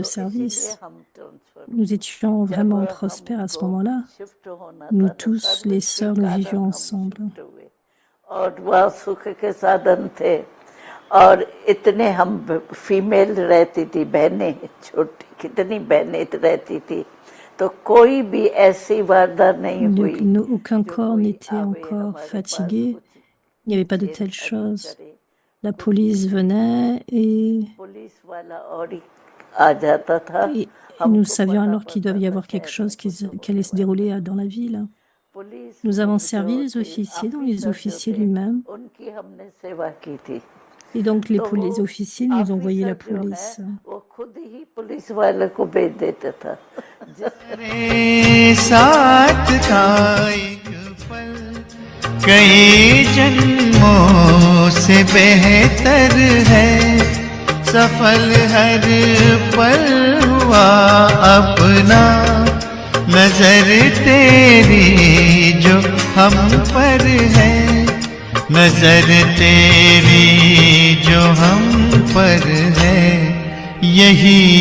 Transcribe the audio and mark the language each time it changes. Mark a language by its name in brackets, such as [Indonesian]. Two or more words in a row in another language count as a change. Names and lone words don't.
[Hindi] तो इसीलिए [French] service. [Hindi] हम ट्रांसफर [French] Nous [Hindi] हुए [French] étions [Hindi] जब [French] vraiment prospères à ce [Hindi] हमको [French] moment-là. [Hindi] शिफ्ट होना [French] Nous [Hindi] था तो [French] tous, les [Hindi] सर्विस के [French] sœurs, nous [Hindi] कारण [French] vivions [Hindi] हम [French] ensemble. [Hindi] शिफ्ट हुए और वह सुख के साधन थे और इतने हम फीमेल रहती थी बहनें छोटी कितनी बहनें रहती थी तो कोई भी ऐसी वारदात नहीं हुई [French] Aucun [Hindi] जो [French] corps [Hindi] कोई [French] n'était [Hindi] आवे [French] encore [Hindi] हमारे पास [French] fatigué. [Hindi] कुछ [French] Il n'y avait pas de telles [Hindi] छेड़खानी [French] choses. [Hindi] करे [French] la police venait [Hindi] पुलिस वाला और ही आ जाता था [French] et nous [Hindi] हमको [French] savions [Hindi] पता [French] alors qu'il [Hindi] पड़ता [French] devait y [Hindi] था [French] avoir quelque [Hindi] शहर [French] chose [Hindi] में कुछ [French] qui allait [Hindi] होने [French] se [Hindi] वाला [French] dérouler [Hindi] है [French] dans la ville. [Hindi] पुलिस [French] Nous avons [Hindi] जो [French] servi les [Hindi] थे [French] officiers, donc les [Hindi] ऑफिसर जो [French] officiers [Hindi] थे [French] lui-même. [Hindi] उनकी हमने सेवा की थी [French] Et donc les, [Hindi] तो वो [French] les officiers nous envoyaient la [Hindi] ऑफिसर जो है [French] police. [Hindi] वो खुद ही पुलिस वाले को भेज देता था मेरे साथ था एक पल कई जन्मों से बेहतर है सफल हर पल हुआ अपना नजर तेरी जो हम पर है नजर तेरी जो हम पर है यही